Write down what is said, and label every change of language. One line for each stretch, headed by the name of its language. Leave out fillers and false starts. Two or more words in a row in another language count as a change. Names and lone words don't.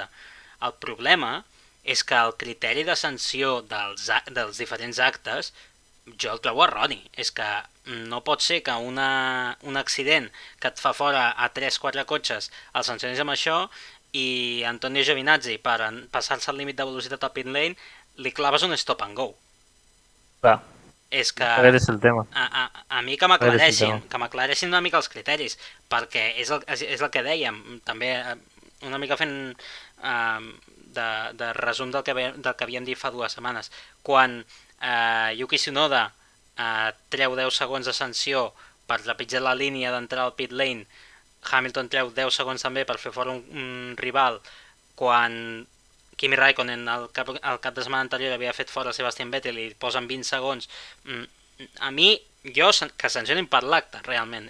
Catalan: El problema és que el criteri de sanció dels diferents actes jo el trobo erroni. És que no pot ser que un accident que et fa fora a 3-4 cotxes el sancionis amb això i Antonio Giovinazzi, per passar-se el límit de velocitat al
English: pit lane,
Catalan: li claves un
English: stop and go.
Catalan: Clar. És que aquest és el tema. a mi que m'aclareixin una mica els criteris, perquè és el que dèiem, també una mica fent de resum del que havíem dit fa 2 setmanes. Quan Yuki Tsunoda treu 10 segons de sanció per trepitjar la línia d'entrar al
English: pit lane,
Catalan: Hamilton treu 10 segons també per fer fora un rival, quan Kimi Raikkonen el cap de setmana anterior havia fet fora Sebastian Vettel i posen 20 segons, a mi, que sancionin per l'acte, realment.